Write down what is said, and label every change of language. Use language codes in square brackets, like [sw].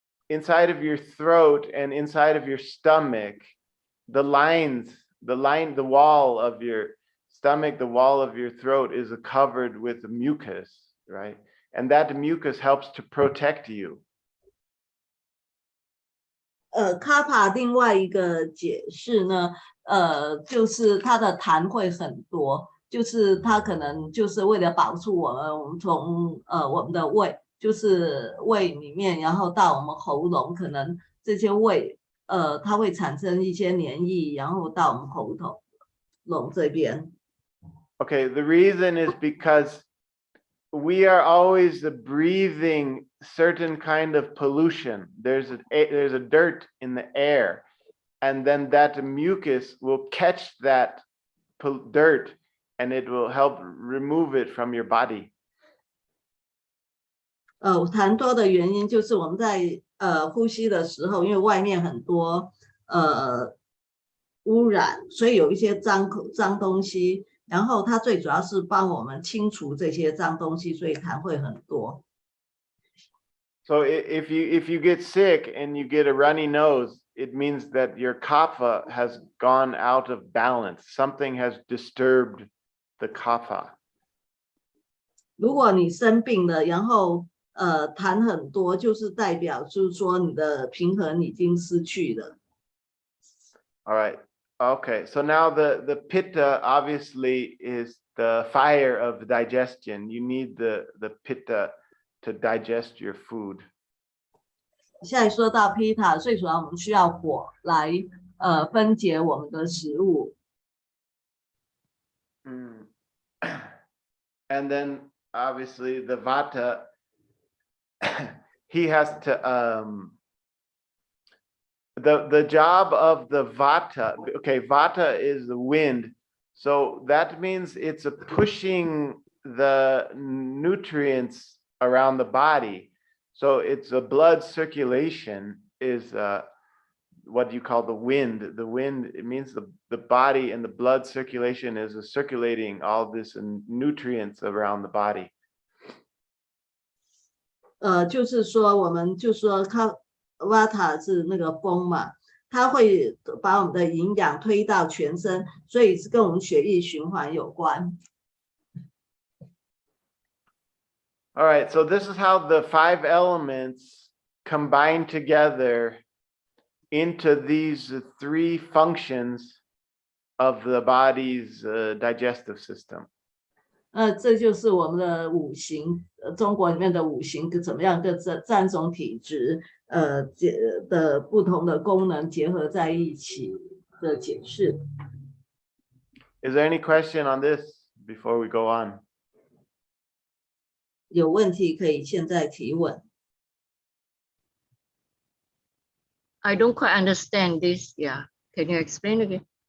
[en] Inside of your throat and inside of your stomach, the wall of your stomach, the wall of your throat is covered with mucus, right? And that mucus helps to protect you. [zh] kapha 另外一个解释呢，就是它的痰会很多，就是它可能就是为了保护我们从我们的胃。就是胃里面，然后到我们喉咙，可能这些胃，它会产生一些黏液，然后到我们喉咙这边。 [en] Okay, the reason is because we are always breathing certain kind of pollution. There's a dirt in the air, and then that mucus will catch that dirt, and it will help remove it from your body. [zh] 痰多的原因就是我们在呼吸的时候，因为外面很多污染，所以有一些脏东西，然后它最主要是帮我们清除这些脏东西，所以痰会很多。 [en] So if you get sick and you get a runny nose, it means that your kapha has gone out of balance. Something has disturbed the kapha. [zh] 如果你生病了，然后痰很多，就是代表就是说你的平衡已经失去了。 [en] All right. Okay. So now the pitta obviously is the fire of digestion. You need the pitta to digest your food. [zh] 现在说到 pitta， 最主要我们需要火来分解我们的食物。 [en] And then obviously the vata, he has to the job of the vata. Okay, vata is the wind, so that means it's pushing the nutrients around the body. So it's a blood circulation is what you call the wind. The wind, it means the body and the blood circulation is circulating all this nutrients around the body. [zh] 就是说我们就说Vata 是那个风嘛，它会把我们的营养推到全身，所以是跟我们血液循环有关。 [en] All right, so this is how the 5 elements combine together into these 3 functions of the body's digestive system. [zh] 这就是我们的五行，中国里面的五行怎么样跟3种体质的不同的功能结合在一起的解释。 [en] Is there any question on this before we go on? [zh] 有问题可以现在提问。 [en] I don't quite understand this. Yeah, can you explain again?